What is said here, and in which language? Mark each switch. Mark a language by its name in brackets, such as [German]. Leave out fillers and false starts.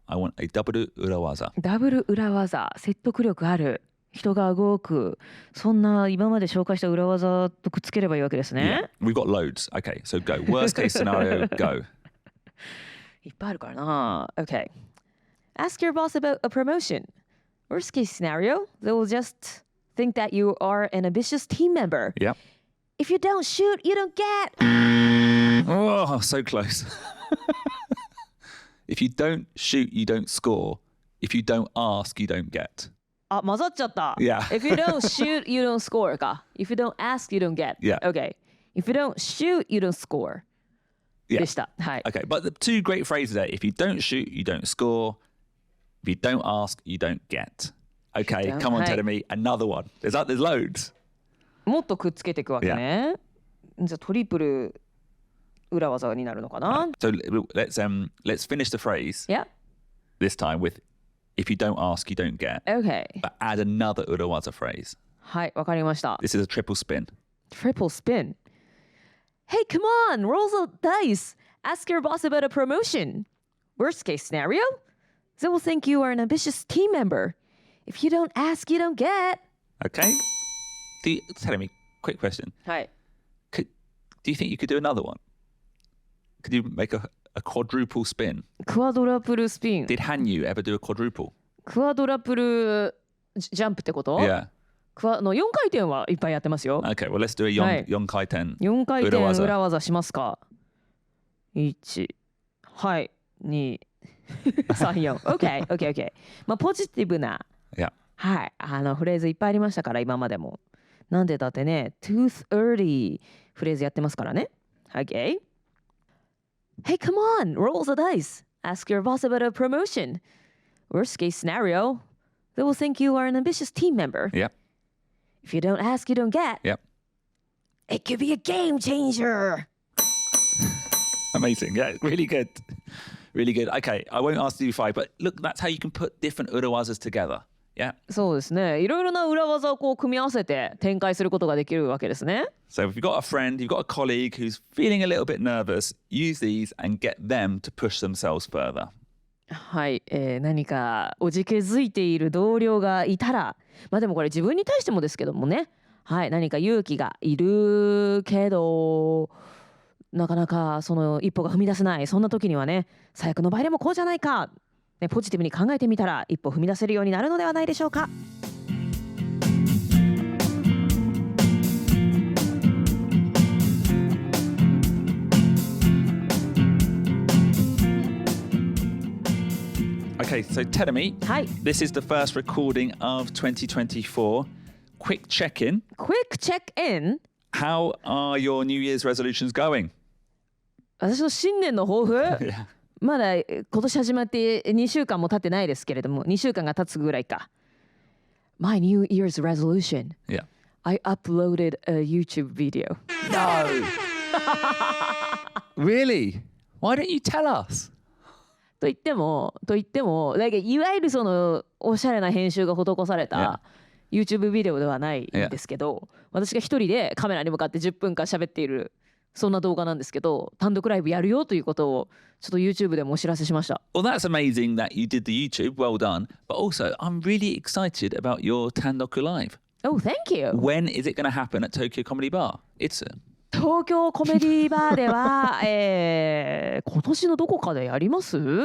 [English] I want a double urawaza. [Japanese] ダブル裏技説得力ある人が動くそんな今まで紹介した裏技とくっつければいいわけですね。 [English] Yeah, we've got loads. Okay, so go. Worst case scenario, go. [Japanese] いっぱいあるからな。Okay. [English] Ask your boss about a promotion. Worst case scenario, they will just think that you are an ambitious team member. Yep. If you don't shoot, you don't get. Oh, so close. If you don't shoot, you don't score. If you don't ask, you don't get. [Japanese] あ、混ざっちゃった。 [English] Yeah. If you don't shoot, you don't score か。 If you don't ask, you don't get. Yeah. Okay. If you don't shoot, you don't score. Yeah. [Japanese] でした。はい。 [English] Okay, but the two great phrases there. If you don't shoot, you don't score. If you don't ask, you don't get. Okay, come on, Terumi. Another one. There's loads. [Japanese] もっとくっつけていくわけね。じゃあトリプル裏技になるのかな。 [English] So let's finish the phrase. Yeah. This time with if you don't ask, you don't get. Okay. But add another urawaza phrase. [Japanese] はい、わかりました。 [English] This is a triple spin. Triple spin. Hey, come on, roll the dice. Ask your boss about a promotion. Worst case scenario, they will think you are an ambitious team member. If you don't ask, you don't get. Okay. Tell me, quick question. [Japanese] はい。 [English] Do you think you could do another one? Could you make a quadruple spin? [Japanese] クワドラプルスピン。 [English] Did Hanyu ever do a quadruple? [Japanese] クワドラプルジャンプってこと？ [English] Yeah. [Japanese] 4回転はいっぱいやってますよ。 [English] Okay, well, let's do a 4回転. [Japanese] 4回転裏技しますか。1、はい、2、3、4。OK、OK、OK。まあ、ポジティブな、 [English] Yeah. [Japanese] はい、フレーズいっぱいありましたから、今までも。なんでだってね、tooth early フレーズやってますからね。 [English] OK。 Hey, come on, roll the dice. Ask your boss about a promotion. Worst case scenario, they will think you are an ambitious team member. Yep. If you don't ask, you don't get. Yep. It could be a game changer. Amazing. Yeah, really good. Really good. Okay, I won't ask you 5, but look, that's how you can put different urawazas together. Yeah. [Japanese] そうですね。いろいろな裏技をこう組み合わせて展開することができるわけですね。 [English] So if you've got a friend, you've got a colleague who's feeling a little bit nervous, use these and get them to push themselves further. [Japanese] はい、何かおじけづいている同僚がいたら、まあでもこれ自分に対してもですけどもね、はい、何か勇気がいるけどなかなかその一歩が踏み出せない、そんな時にはね、最悪の場合でもこうじゃないか、ね、ポジティブに考えてみたら一歩踏み出せるようになるのではないでしょうか。 [English] Okay, so Terumi, [Japanese] はい。 [English] this is the first recording of 2024. Quick check-in. Quick check-in. How are your New Year's resolutions going? [Japanese] 私の新年の抱負、 [English] Yeah. [Japanese] まだ今年始まって2週間も経ってないですけれども、2週間が経つぐらいか。 [English] My New Year's resolution. Yeah. I uploaded a YouTube video. No. Really? Why don't you tell us? [Japanese] と言ってもなんかいわゆるそのおしゃれな編集が施された YouTube ビデオではないんですけど、私が一人でカメラに向かって10分間喋っているそんな動画なんですけど、単独ライブやるよということをちょっと YouTube でもお知らせしました。 [English] Well, that's amazing that you did the YouTube. Well done. But also, I'm really excited about your Tandu Live. Oh, thank you. When is it going to happen at Tokyo Comedy Bar? It's [Japanese] 東京コメディバーでは、今年のどこかでやります？